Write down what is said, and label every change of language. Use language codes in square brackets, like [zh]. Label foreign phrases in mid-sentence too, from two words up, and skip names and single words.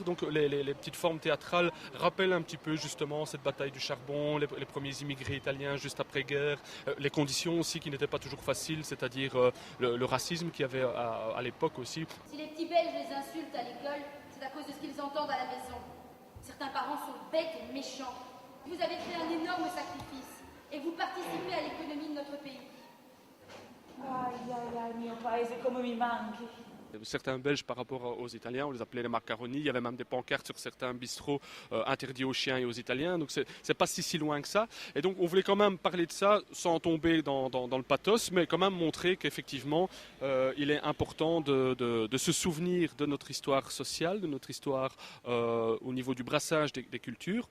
[fr] Donc les petites formes théâtrales rappellent un petit peu justement cette bataille du charbon, les premiers immigrés italiens juste après-guerre, les conditions aussi qui n'étaient pas toujours faciles, c'est-à-dire le racisme qu'il y avait à l'époque aussi. Si les petits Belges les insultent à l'école, c'est à cause de ce qu'ils entendent à la maison. Certains parents sont bêtes et méchants. Vous avez fait un énorme sacrifice et vous participez à l'économie de notre pays. [it] Ai ai ai, mio paese come mi manchi. [fr] Certains Belges par rapport aux Italiens, on les appelait les macaronis. Il y avait même des pancartes sur certains bistrots interdits aux chiens et aux Italiens. Donc c'est pas si loin que ça. Et donc on voulait quand même parler de ça sans tomber dans le pathos, mais quand même montrer qu'effectivement il est important de se souvenir de notre histoire sociale, de notre histoire au niveau du brassage des cultures.